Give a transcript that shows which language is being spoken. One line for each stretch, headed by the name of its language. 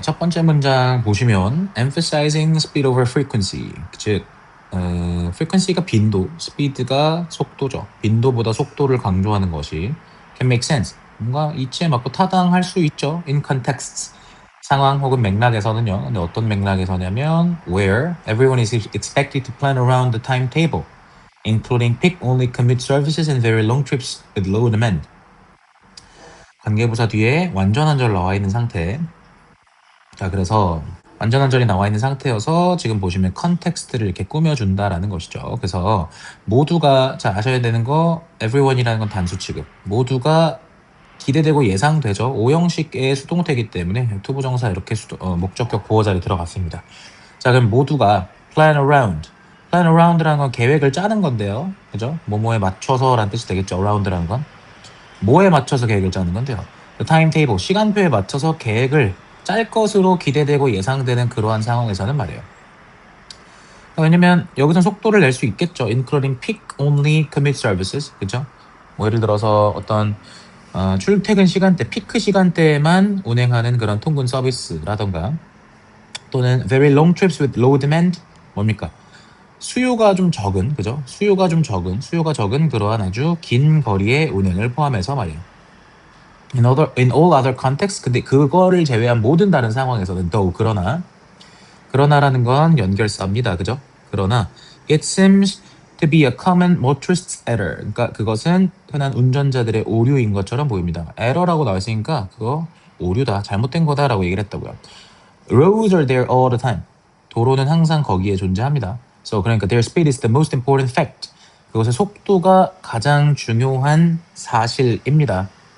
Korean: 첫 번째 문장 보시면
English: emphasizing speed over frequency.
Korean: 즉 frequency가 빈도, speed가 속도죠. 빈도보다 속도를 강조하는 것이
English: can make sense.
Korean: 뭔가 이치에 맞고 타당할 수 있죠.
English: in contexts.
Korean: 상황 혹은 맥락에서는요. 근데 어떤 맥락에서냐면
English: where everyone is expected to plan around the timetable, including peak-only commute services and very long trips with low demand.
Korean: 관계부사 뒤에 완전 한절 나와 있는 상태. 자, 그래서 완전 한절이 나와 있는 상태여서 지금 보시면 컨텍스트를 이렇게 꾸며준다라는 것이죠. 그래서 모두가 자 아셔야 되는 거 everyone이라는 건 단수 취급. 모두가 기대되고 예상되죠. 오형식의 수동태이기 때문에 투부정사 이렇게 목적격 보호 자리 들어갔습니다. 자, 그럼 모두가 plan around. plan around라는 건 계획을 짜는 건데요. 그죠? 뭐뭐에 맞춰서라는 뜻이 되겠죠. around라는 건. 뭐에 맞춰서 계획을 짜는 건데요. 타임테이블, 시간표에 맞춰서 계획을 짤 것으로 기대되고 예상되는 그러한 상황에서는 말이에요. 왜냐면 여기서 속도를 낼 수 있겠죠.
English: including peak only commute services.
Korean: 그죠? 뭐 예를 들어서 어떤 출퇴근 시간대, 피크 시간대에만 운행하는 그런 통근 서비스라던가 또는
English: very long trips with low demand.
Korean: 뭡니까? 수요가 좀 적은, 그죠? 수요가 적은 그러한 아주 긴 거리의 운행을 포함해서 말이에요.
English: in all other contexts.
Korean: 근데 그거를 제외한 모든 다른 상황에서는 though, 그러나라는 건 연결사입니다. 그죠? 그러나
English: it seems to be a common motorist's error.
Korean: 그러니까 그것은 흔한 운전자들의 오류인 것처럼 보입니다. error라고 나와 있으니까 그거 오류다, 잘못된 거다라고 얘기를 했다고요.
English: roads are there all the time.
Korean: 도로는 항상 거기에 존재합니다.
English: So
Korean: 그러니까
English: their speed is the most important fact.
Korean: 그것의 속도가 가장 중요한 사실입니다.